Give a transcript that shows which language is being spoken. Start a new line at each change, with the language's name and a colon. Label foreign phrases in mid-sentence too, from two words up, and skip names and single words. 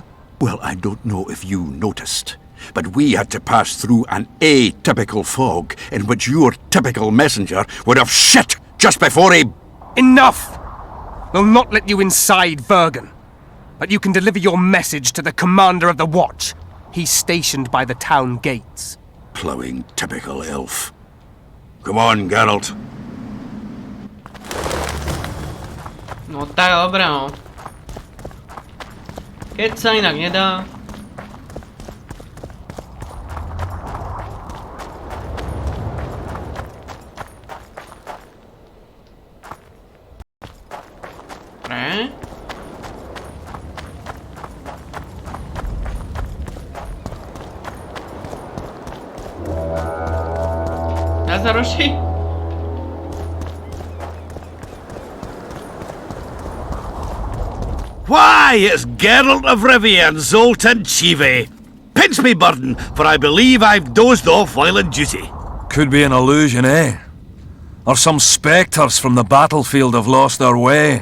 English: Well, I don't know if you noticed, but we had to pass through an atypical fog in which your typical messenger would have shit just before he... Enough! We'll not let you inside Bergen. But you can deliver your message to the commander of the watch. He's stationed by the town gates. Plowing typical elf. Come on, Geralt.
Slovak: No tak, dobre, no. Keď sa inak nedá. Dobre. Dá sa rošiť?
English: Why, it's Geralt of Rivia and Zoltan Chive. Pinch me, burden, for I believe I've dozed off while on duty. Could be an illusion, eh? Or some spectres from the battlefield have lost their way.